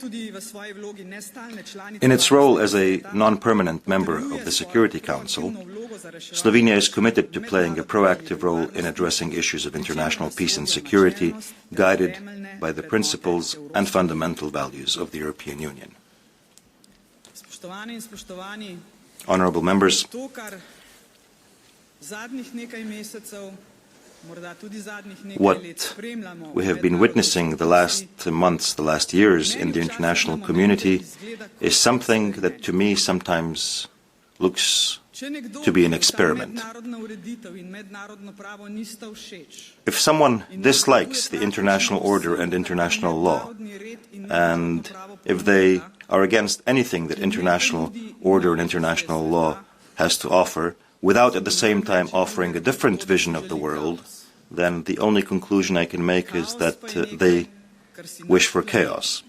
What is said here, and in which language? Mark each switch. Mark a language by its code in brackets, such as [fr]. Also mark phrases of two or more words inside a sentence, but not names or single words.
[en] In its role as a non-permanent member of the Security Council, Slovenia is committed to playing a proactive role in addressing issues of international peace and security, guided by the principles and fundamental values of the European Union. Honorable members, [sl] To, kar zadnjih nekaj mesecev, morda tudi zadnjih nekaj let spremljamo [en] what we have been witnessing the last months, the last years in the international community is something that to me sometimes looks to be an experiment. If someone dislikes the international order and international law, and if they are against anything that international order and international law has to offer, without at the same time offering a different vision of the world, then the only conclusion I can make is that they wish for chaos.